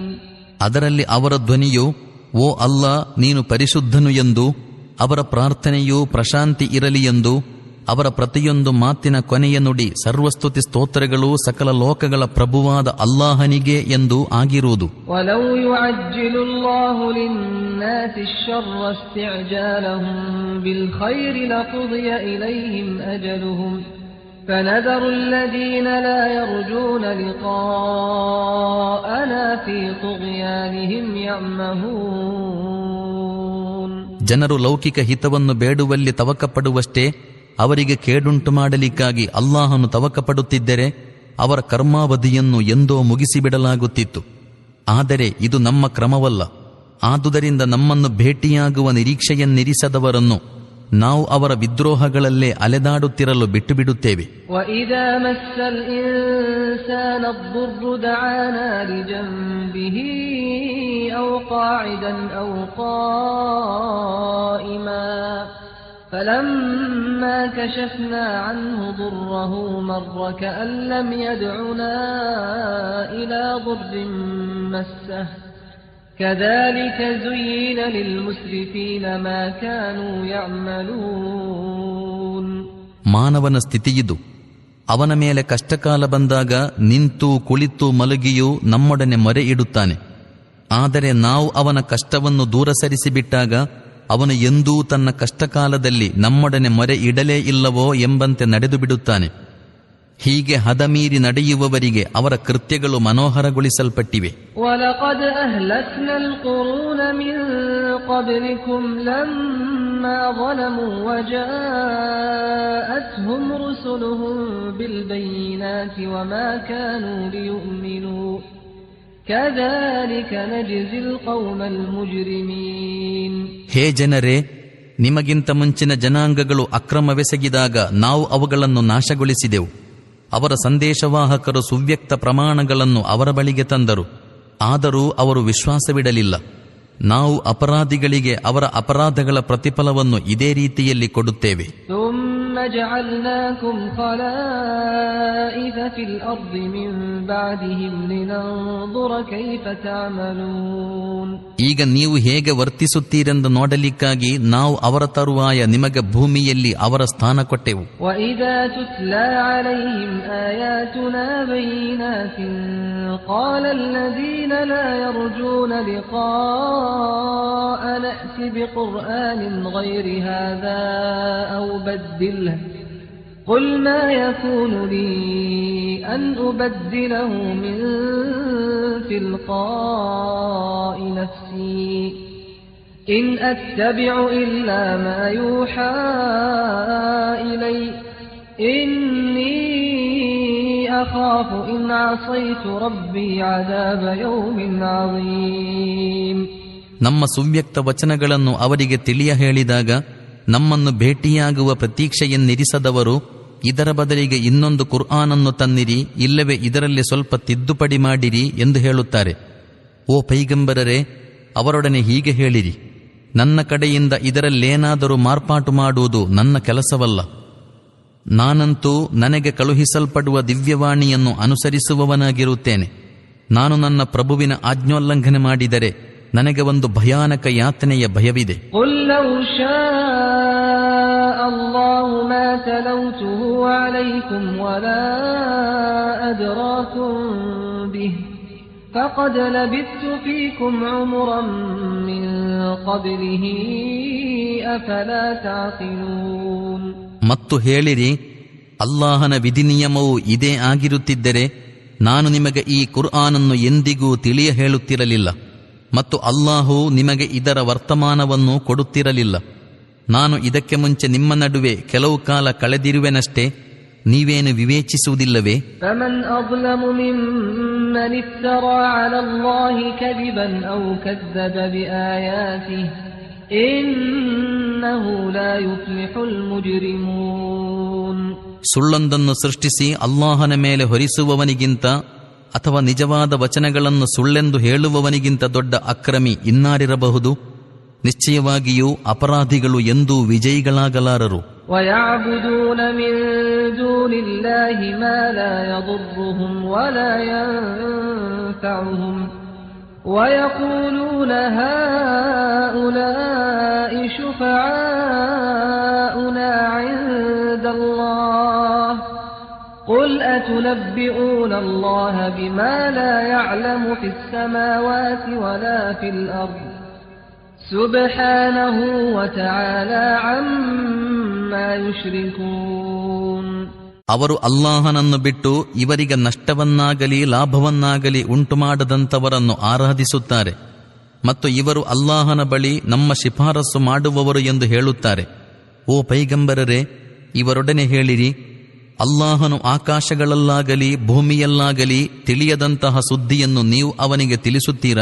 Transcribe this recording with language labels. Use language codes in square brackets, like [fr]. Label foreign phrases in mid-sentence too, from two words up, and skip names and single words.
[kn] ಅದರಲ್ಲಿ ಅವರ ಧ್ವನಿಯು, ಓ ಅಲ್ಲಾ, ನೀನು ಪರಿಶುದ್ಧನು ಎಂದು, ಅವರ ಪ್ರಾರ್ಥನೆಯೂ ಪ್ರಶಾಂತಿ ಇರಲಿ ಎಂದು, ಅವರ ಪ್ರತಿಯೊಂದು ಮಾತಿನ ಕೊನೆಯ ನುಡಿ ಸರ್ವಸ್ತುತಿ ಸ್ತೋತ್ರಗಳು ಸಕಲ ಲೋಕಗಳ ಪ್ರಭುವಾದ ಅಲ್ಲಾಹನಿಗೆ ಎಂದು ಆಗಿರುವುದು. [ar] ولو يعجل الله للناس الشر استعجالهم بالخير لقضي إليهم أجلهم فنذر الذين لا يرجون لقاءنا في طغيانهم يعمهون. [kn] ಜನರು ಲೌಕಿಕ ಹಿತವನ್ನು ಬೇಡುವಲ್ಲಿ ತವಕಪಡುವಷ್ಟೇ ಅವರಿಗೆ ಕೇಡುಂಟು ಮಾಡಲಿಕ್ಕಾಗಿ ಅಲ್ಲಾಹನು ತವಕಪಡುತ್ತಿದ್ದರೆ ಅವರ ಕರ್ಮಾವಧಿಯನ್ನು ಎಂದೋ ಮುಗಿಸಿಬಿಡಲಾಗುತ್ತಿತ್ತು. ಆದರೆ ಇದು ನಮ್ಮ ಕ್ರಮವಲ್ಲ. ಆದುದರಿಂದ ನಮ್ಮನ್ನು ಭೇಟಿಯಾಗುವ ನಿರೀಕ್ಷೆಯನ್ನಿರಿಸದವರನ್ನು ನಾವು ಅವರ ವಿದ್ರೋಹಗಳಲ್ಲೇ ಅಲೆದಾಡುತ್ತಿರಲು ಬಿಟ್ಟು ಬಿಡುತ್ತೇವೆ. [ar] وَإِذَا مَسَّ الْإِنسَانَ الضُّرُّ دَعَانَا لِجَنبِهِ أَوْ قَاعِدًا أَوْ قَائِمًا فَلَمَّا كَشَفْنَا عَنْهُ ضُرَّهُ مَرَّ كَأَن لَّمْ يَدْعُنَا إِلَى ضُرٍّ مَّسَّهُ كذلك زين للمسرفين ما كانوا يعملون. [kn] ಮಾನವನ ಸ್ಥಿತಿಯಿದು. ಅವನ ಮೇಲೆ ಕಷ್ಟಕಾಲ ಬಂದಾಗ ನಿಂತು ಕುಳಿತು ಮಲಗಿಯೂ ನಮ್ಮೊಡನೆ ಮೊರೆ ಇಡುತ್ತಾನೆ. ಆದರೆ ನಾವು ಅವನ ಕಷ್ಟವನ್ನು ದೂರ ಸರಿಸಿಬಿಟ್ಟಾಗ ಅವನು ಎಂದೂ ತನ್ನ ಕಷ್ಟಕಾಲದಲ್ಲಿ ನಮ್ಮೊಡನೆ ಮೊರೆ ಇಡಲೇ ಇಲ್ಲವೋ ಎಂಬಂತೆ ನಡೆದು ಬಿಡುತ್ತಾನೆ. ಹೀಗೆ ಹದಮೀರಿ ನಡೆಯುವವರಿಗೆ ಅವರ ಕೃತ್ಯಗಳು ಮನೋಹರಗೊಳಿಸಲ್ಪಟ್ಟಿವೆ. [ar] وَلَقَدْ أَهْلَكْنَا الْقُرُونَ مِنْ قَبْلِكُمْ لَمَّا ظَلَمُوا وَجَاءَتْهُمْ رُسُلُهُم بِالْبَيِّنَاتِ وَمَا كَانُوا لِيُؤْمِنُوا كَذَلِكَ نَجْزِي الْقَوْمَ الْمُجْرِمِينَ. [kn] ಹೇ ಜನರೇ, ನಿಮಗಿಂತ ಮುಂಚಿನ ಜನಾಂಗಗಳು ಅಕ್ರಮವೆಸಗಿದಾಗ ನಾವು ಅವುಗಳನ್ನು ನಾಶಗೊಳಿಸಿದೆವು. ಅವರ ಸಂದೇಶವಾಹಕರು ಸುವ್ಯಕ್ತ ಪ್ರಮಾಣಗಳನ್ನು ಅವರ ಬಳಿಗೆ ತಂದರು. ಆದರೂ ಅವರು ವಿಶ್ವಾಸವಿಡಲಿಲ್ಲ. ನಾವು ಅಪರಾಧಿಗಳಿಗೆ ಅವರ ಅಪರಾಧಗಳ ಪ್ರತಿಫಲವನ್ನು ಇದೇ ರೀತಿಯಲ್ಲಿ ಕೊಡುತ್ತೇವೆ. [ar] ثُمَّ جَعَلْنَاكُمْ خَلَائِفَ فِي الْأَرْضِ مِنْ بَعْدِهِمْ لِنَنْظُرَ كَيْفَ تَعْمَلُونَ. [kn] ಈಗ ನೀವು ಹೇಗೆ ವರ್ತಿಸುತ್ತೀರೆಂದು ನೋಡಲಿಕ್ಕಾಗಿ ನಾವು ಅವರ ತರುವಾಯ ನಿಮಗೆ ಭೂಮಿಯಲ್ಲಿ ಅವರ ಸ್ಥಾನ ಕೊಟ್ಟೆವು. [ar] وَإِذَا تُتْلَى عَلَيْهِمْ آيَاتُنَا بَيِّنَاتٍ قَالَ الَّذِينَ لَا يَرْجُونَ لِقَاءَنَا ائْتِ بِقُرْآنٍ غَيْرِ هَذَا أَوْ بَدِّلْهُ قُلْ مَا يَكُونُ لِي أَنْ أُبَدِّلَهُ مِنْ تِلْقَاءِ نَفْسِي إِنْ أَتَّبِعُ إِلَّا مَا يُوحَى إِلَيَّ إِنِّي أَخَافُ إِنْ عَصَيْتُ رَبِّي عَذَابَ يَوْمٍ عَظِيمٍ. [kn] ನಮ್ಮ ಸುವ್ಯಕ್ತ ವಚನಗಳನ್ನು ಅವರಿಗೆ ತಿಳಿಯ ಹೇಳಿದಾಗ ನಮ್ಮನ್ನು ಭೇಟಿಯಾಗುವ ಪ್ರತೀಕ್ಷೆಯನ್ನಿರಿಸದವರು ಇದರ ಬದಲಿಗೆ ಇನ್ನೊಂದು ಕುರ್ಆನನ್ನು ತನ್ನಿರಿ, ಇಲ್ಲವೇ ಇದರಲ್ಲಿ ಸ್ವಲ್ಪ ತಿದ್ದುಪಡಿ ಮಾಡಿರಿ ಎಂದು ಹೇಳುತ್ತಾರೆ. ಓ ಪೈಗಂಬರರೇ, ಅವರೊಡನೆ ಹೀಗೆ ಹೇಳಿರಿ, ನನ್ನ ಕಡೆಯಿಂದ ಇದರಲ್ಲೇನಾದರೂ ಮಾರ್ಪಾಟು ಮಾಡುವುದು ನನ್ನ ಕೆಲಸವಲ್ಲ. ನಾನಂತೂ ನನಗೆ ಕಳುಹಿಸಲ್ಪಡುವ ದಿವ್ಯವಾಣಿಯನ್ನು ಅನುಸರಿಸುವವನಾಗಿರುತ್ತೇನೆ. ನಾನು ನನ್ನ ಪ್ರಭುವಿನ ಆಜ್ಞೋಲ್ಲಂಘನೆ ಮಾಡಿದರೆ ನನಗೆ ಒಂದು ಭಯಾನಕ ಯಾತನೆಯ ಭಯವಿದೆ. [ar] قُلْ لَوْ شَاءَ تلوته عليكم ولا أدراكم به فقد لبثت فيكم عمرا من قبله أفلا تعقلون. [kn] ಮತ್ತು ಹೇಳಿರಿ, ಅಲ್ಲಾಹನ ವಿಧಿನಿಯಮವು ಇದೇ ಆಗಿರುತ್ತಿದ್ದರೆ ನಾನು ನಿಮಗೆ ಈ ಕುರ್ಆನನ್ನು ಎಂದಿಗೂ ತಿಳಿಯ ಹೇಳುತ್ತಿರಲಿಲ್ಲ ಮತ್ತು ಅಲ್ಲಾಹು ನಿಮಗೆ ಇದರ ವರ್ತಮಾನವನ್ನು ಕೊಡುತ್ತಿರಲಿಲ್ಲ. ನಾನು ಇದಕ್ಕೆ ಮುಂಚೆ ನಿಮ್ಮ ನಡುವೆ ಕೆಲವು ಕಾಲ ಕಳೆದಿರುವೆನಷ್ಟೇ, ನೀವೇನು ವಿವೇಚಿಸುವುದಿಲ್ಲವೇ? [ar] فمن أظلم ممن افترى على الله كذبا أو كذب بآياته إنه لا يفلح المجرمون. [kn] ಸುಳ್ಳೊಂದನ್ನು ಸೃಷ್ಟಿಸಿ ಅಲ್ಲಾಹನ ಮೇಲೆ ಹೊರಿಸುವವನಿಗಿಂತ ಅಥವಾ ನಿಜವಾದ ವಚನಗಳನ್ನು ಸುಳ್ಳೆಂದು ಹೇಳುವವನಿಗಿಂತ ದೊಡ್ಡ ಅಕ್ರಮಿ ಇನ್ನಾರಿರಬಹುದು? ನಿಶ್ಚಯವಾಗಿಯೂ ಅಪರಾಧಿಗಳು ಎಂದೂ ವಿಜಯಿಗಳಾಗಲಾರರು. [ar] وَيَعْبُدُونَ مِن دُونِ اللَّهِ مَا لَا يَضُرُّهُمْ وَلَا يَنفَعُهُمْ وَيَقُولُونَ هَؤُلَاءِ شُفَعَاؤُنَا عِندَ اللَّهِ قُلْ أَتُنَبِّئُونَ اللَّهَ بِمَا لَا يَعْلَمُ فِي السَّمَاوَاتِ وَلَا فِي الْأَرْضِ سُبْحَانَهُ وَتَعَالَى عَمَّا يُشْرِكُونَ. [kn] ಅವರು ಅಲ್ಲಾಹನನ್ನು ಬಿಟ್ಟು ಇವರಿಗೆ ನಷ್ಟವನ್ನಾಗಲಿ ಲಾಭವನ್ನಾಗಲಿ ಉಂಟುಮಾಡದಂಥವರನ್ನು ಆರಾಧಿಸುತ್ತಾರೆ ಮತ್ತು ಇವರು ಅಲ್ಲಾಹನ ಬಳಿ ನಮ್ಮ ಶಿಫಾರಸು ಮಾಡುವವರು ಎಂದು ಹೇಳುತ್ತಾರೆ. ಓ ಪೈಗಂಬರರೇ, ಇವರೊಡನೆ ಹೇಳಿರಿ, ಅಲ್ಲಾಹನು ಆಕಾಶಗಳಲ್ಲಾಗಲಿ ಭೂಮಿಯಲ್ಲಾಗಲಿ ತಿಳಿಯದಂತಹ ಸುದ್ದಿಯನ್ನು ನೀವು ಅವನಿಗೆ ತಿಳಿಸುತ್ತೀರಾ?